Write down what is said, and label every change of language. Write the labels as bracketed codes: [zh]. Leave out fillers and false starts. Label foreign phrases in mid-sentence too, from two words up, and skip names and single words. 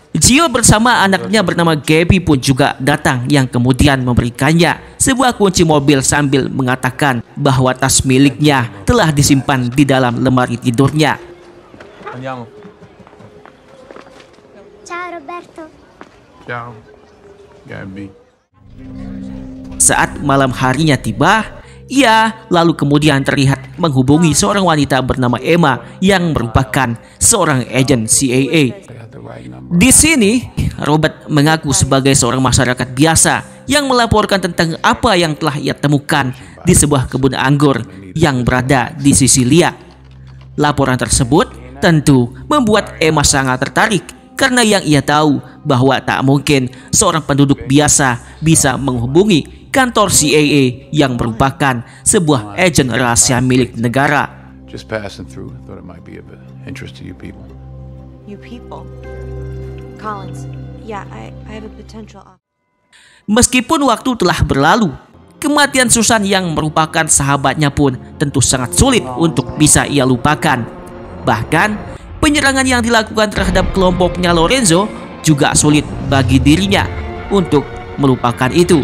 [id] Gio bersama anaknya bernama Gabby pun juga datang yang kemudian memberikannya sebuah kunci mobil sambil mengatakan bahwa tas miliknya telah disimpan di dalam lemari tidurnya. [it] Andiamo. Ciao Roberto. Ciao, Gabby. [id] Saat malam harinya tiba, ia lalu kemudian terlihat menghubungi seorang wanita bernama Emma yang merupakan seorang agen CIA. Di sini, Robert mengaku sebagai seorang masyarakat biasa yang melaporkan tentang apa yang telah ia temukan di sebuah kebun anggur yang berada di Sisilia. Laporan tersebut tentu membuat Emma sangat tertarik karena yang ia tahu bahwa tak mungkin seorang penduduk biasa bisa menghubungi kantor CIA yang merupakan sebuah agen rahasia milik negara. [en] Just passing through. Thought it might be of interest to you people. You people. Collins, yeah, I have a potential offer. [id] Meskipun waktu telah berlalu, kematian Susan yang merupakan sahabatnya pun tentu sangat sulit untuk bisa ia lupakan. Bahkan, penyerangan yang dilakukan terhadap kelompoknya Lorenzo juga sulit bagi dirinya untuk melupakan itu.